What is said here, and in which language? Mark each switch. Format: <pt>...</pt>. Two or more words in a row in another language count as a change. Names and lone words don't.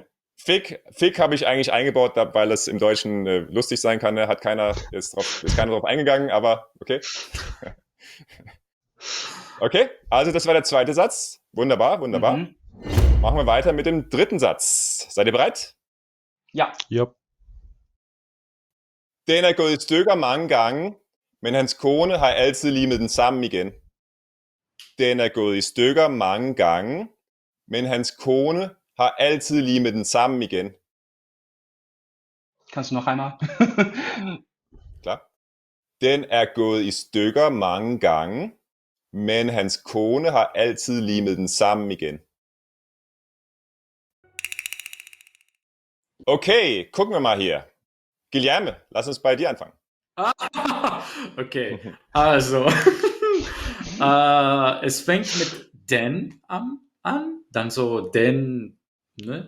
<de>Fick habe ich eigentlich eingebaut, weil es im Deutschen lustig sein kann. Ne? Ist keiner drauf eingegangen, aber okay. Okay, also das war der zweite Satz. Wunderbar, wunderbar. Mhm. Machen wir weiter mit dem dritten Satz. Seid ihr bereit? Ja. Yep.</de> <da>Den er gået i stykker mange gange, men hans kone har altid limet den sammen igen. Den er gået i stykker mange gange, men hans kone har altid limet den sammen igen.</da> <de>Kannst du noch einmal? Klar.</de> <da>Den er gået i stykker mange gange, men hans kone har altid limet den sammen igen.</da> <de>Okay, gucken wir mal hier. Guilherme, lass uns bei dir anfangen. Okay, also es fängt mit den an, dann so den, ne?</de>